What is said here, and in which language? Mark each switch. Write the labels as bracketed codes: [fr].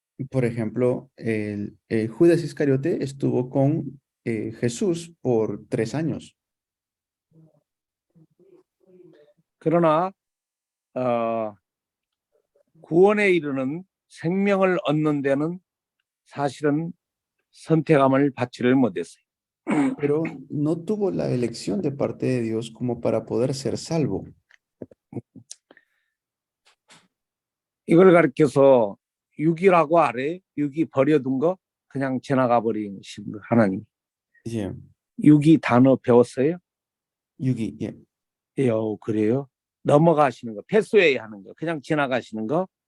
[es] Por ejemplo, Judas Iscariote estuvo con Jesús por 3 años. [ko] 그러나 구원에 이르는 생명을 얻는 데는 사실은 선택함을 받지를 못했어요. [es] Pero no tuvo la elección de parte de Dios como para poder ser salvo. [ko] 이걸 가르쳐서 육이라고 알아요? 육이 버려둔 거 그냥 지나가 버리신 거 하나님. [en] Yeah. [ko] 육이 단어 배웠어요? 육이, [en] yeah. [ko] 그래요? 넘어가시는 거, 패스웨이 하는 거, 그냥 지나가시는 거.